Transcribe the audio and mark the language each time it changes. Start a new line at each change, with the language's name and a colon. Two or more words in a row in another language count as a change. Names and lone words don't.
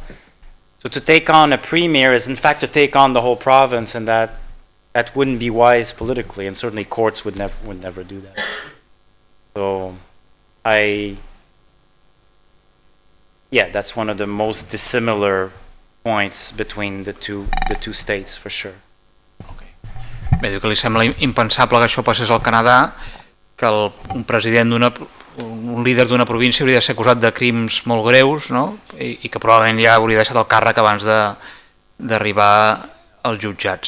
English: So to take on a premier is in fact to take on the whole province, and that wouldn't be wise politically, and certainly courts would never do that. So that's one of the most dissimilar points between the two states, for sure. Okay.
Catalan: Bé, diu que li sembla impensable que això passés al Canadà, que un president un líder d'una província hauria de ser acusat de crims molt greus, no? I que probablement ja hauria deixat el càrrec abans d'arribar als jutjats.